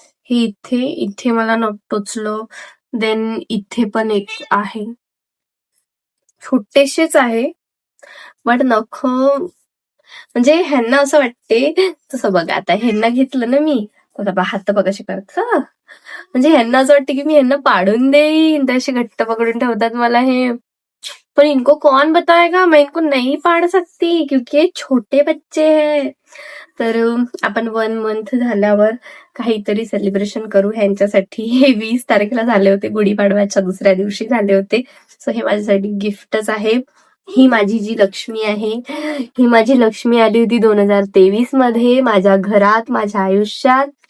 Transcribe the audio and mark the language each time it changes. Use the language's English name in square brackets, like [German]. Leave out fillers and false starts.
[Marathi] हे इथे मला नख टोचलं. देन इथे पण एक आहे, छोटेसेच आहे, बट नख म्हणजे ह्यांना असं वाटते. तसं बघा, आता ह्यांना घेतलं ना मी, बघा हात बघा कसे करत. म्हणजे ह्यांना असं वाटतं की मी ह्यांना पाडून देईन, तसे घट्ट पकडून ठेवतात मला हे. [Hindi] पर इनको कौन बताएगा, मैं इनको नहीं पाड़ सकती क्योंकि ये छोटे बच्चे हैं. [Marathi] तर आपण 1 मंथ झाल्यावर काहीतरी सेलिब्रेशन करू ह्यांच्यासाठी. हे 20 तारखेला झाले होते, गुढीपाडव्याच्या दुसऱ्या दिवशी झाले होते. सो हे माझ्यासाठी गिफ्टच आहे. ही माझी जी लक्ष्मी आहे, ही माझी लक्ष्मी आली होती 2023 मध्ये माझ्या घरात, माझ्या आयुष्यात.